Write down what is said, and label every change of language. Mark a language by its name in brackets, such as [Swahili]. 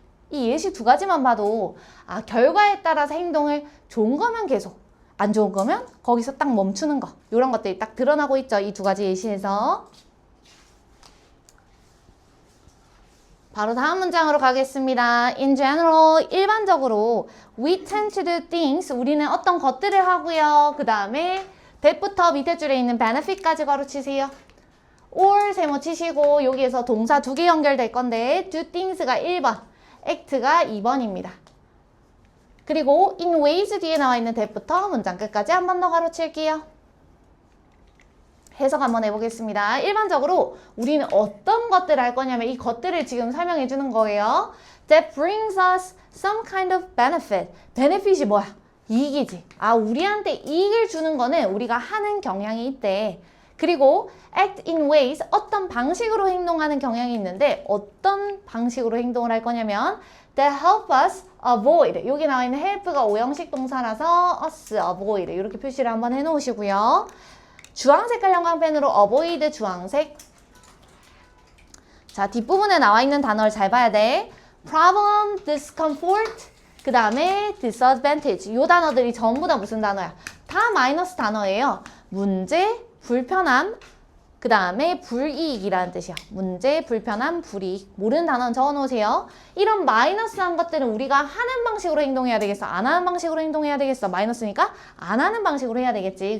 [Korean] 이 예시 두 가지만 봐도 결과에 따라서 행동을 좋은 거면 계속 안 좋은 거면 거기서 딱 멈추는 거 이런 것들이 딱 드러나고 있죠. 이 두 가지 예시에서. 바로 다음 문장으로 가겠습니다. [English] In general, [Korean] 일반적으로 [English] we tend to do things, [Korean] 우리는 어떤 것들을 하고요. 그 다음에 that부터 밑에 줄에 있는 benefit까지 가로치세요. or 세모 치시고 여기에서 동사 두 개 연결될 건데 do things가 1번, act가 2번입니다. 그리고 in ways 뒤에 나와 있는 that부터 문장 끝까지 한 번 더 가로칠게요. 해석 한번 해보겠습니다. 일반적으로 우리는 어떤 것들을 할 거냐면 이 것들을 지금 설명해 주는 거예요. [English] That brings us some kind of benefit. [Korean] benefit이 뭐야? 이익이지. 우리한테 이익을 주는 거는 우리가 하는 경향이 있대. 그리고 [English] act in ways, [Korean] 어떤 방식으로 행동하는 경향이 있는데 어떤 방식으로 행동을 할 거냐면 [English] that help us avoid. [Korean] 여기 나와 있는 help가 오형식 동사라서 us avoid 이렇게 표시를 한번 해놓으시고요. 주황 색깔 형광펜으로 avoid 주황색. 자, 뒷부분에 나와 있는 단어를 잘 봐야 돼. [English] problem, discomfort, [Korean] 그 다음에 [English] disadvantage. [Korean] 이 단어들이 전부 다 무슨 단어야? 다 마이너스 단어예요. 문제, 불편함, 그 다음에 불이익이라는 뜻이야. 문제, 불편함, 불이익. 모르는 단어는 적어놓으세요. 이런 마이너스한 것들은 우리가 하는 방식으로 행동해야 되겠어? 안 하는 방식으로 행동해야 되겠어? 마이너스니까 안 하는 방식으로 해야 되겠지.